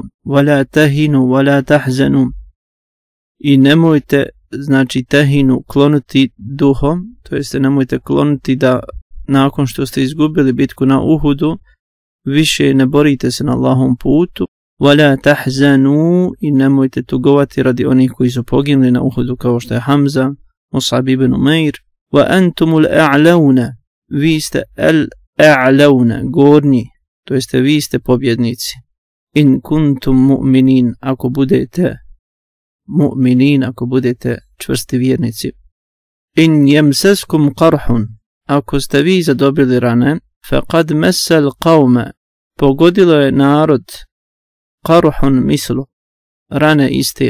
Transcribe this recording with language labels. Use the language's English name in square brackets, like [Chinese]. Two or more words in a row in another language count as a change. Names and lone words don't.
[Arabic] ولا تهنوا ولا تحزنوا, [Bosnian] i nemojte, znači tahinu, klonuti duhom, to jeste nemojte klonuti da nakon što ste izgubili bitku na Uhudu više ne borite se na Allahom putu. [Arabic] ولا تحزنوا, [Bosnian] i nemojte tugovati radi onih koji su poginuli na Uhudu, kao što je Hamza, Mus'ab ibn Umair. [Arabic] وأنتم الأعلون, [Bosnian] vi ste al-a'launa, gornji, to jeste vi ste pobjednici. [Arabic] إن كنتم مؤمنين, [Bosnian] ako budete mu'minin, ako budete čvrsti vjernici. [Arabic] إن يمسسكم قرح, [Bosnian] ako ste vi zadobili rane, [Arabic] فقد مس القوم, [Bosnian] pogodilo je narod, [Arabic] قرح مثله, [Bosnian] rane iste.